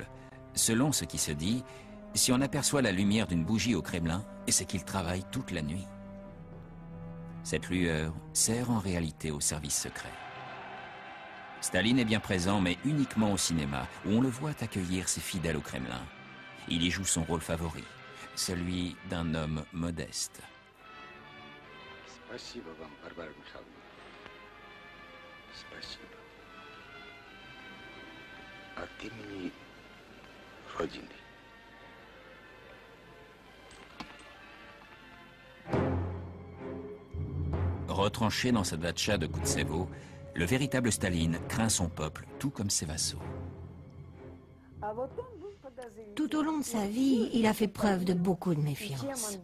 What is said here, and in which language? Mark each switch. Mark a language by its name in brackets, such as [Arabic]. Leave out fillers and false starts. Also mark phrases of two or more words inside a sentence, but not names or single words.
[French] Selon ce qui se dit, si on aperçoit la lumière d'une bougie au Kremlin, c'est qu'il travaille toute la nuit. Cette lueur sert en réalité au service secret. Staline est bien présent, mais uniquement au cinéma, où on le voit accueillir ses fidèles au Kremlin. Il y joue son rôle favori, celui d'un homme modeste. [Russian] Спасибо вам, Варвара Михайловна. Спасибо. От имени Родины. [French] Retranché dans sa datcha de Koutsevo, le véritable Staline craint son peuple, tout comme ses vassaux. Tout au long de sa vie, il a fait preuve de beaucoup de méfiance.